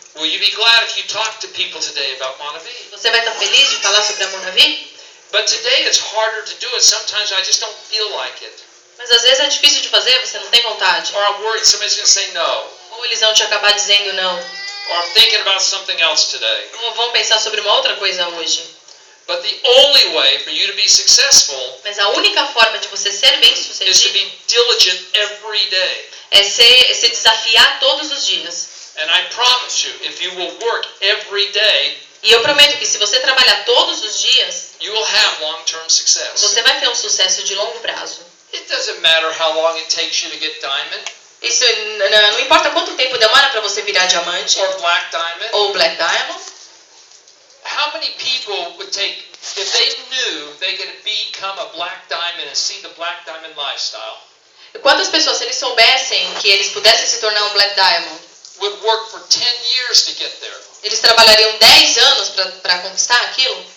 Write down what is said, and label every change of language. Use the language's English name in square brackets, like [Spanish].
[English] will you be glad if you talk to people today about Monavi? [Portuguese] você vai estar feliz de falar sobre a Monavi? [English] But today it's harder to do it. Sometimes I just don't feel like it. [Portuguese] Mas às vezes é difícil de fazer, você não tem vontade. [English] Or I'm worried somebody's going to say no. [Portuguese] Ou eles vão te acabar dizendo não. [English] Or I'm thinking about something else today. [Portuguese] Ou vão pensar sobre uma outra coisa hoje. [English] But the only way for you to be successful [Portuguese] Mas a única forma de você ser bem [English] is to [Portuguese] sucedido [English] be diligent every day. [Portuguese] é se desafiar todos os dias. [English] And I promise you, if you will work every day, [Portuguese] E eu prometo que se você trabalhar todos os dias, [English] you will have long-term success. [Portuguese] você vai ter um sucesso de longo prazo. [English] It doesn't matter how long it takes you to get diamond [Portuguese] Isso não importa quanto tempo demora para você virar diamante [English] or black diamond. [Portuguese] ou black diamond. [English] How many people would take, if they knew they could become a black diamond and see the black diamond lifestyle, [Portuguese] Quantas pessoas, se eles soubessem que eles pudessem se tornar um black diamond, [English] would work for 10 years to get there? [Portuguese] eles trabalhariam 10 anos para conquistar aquilo?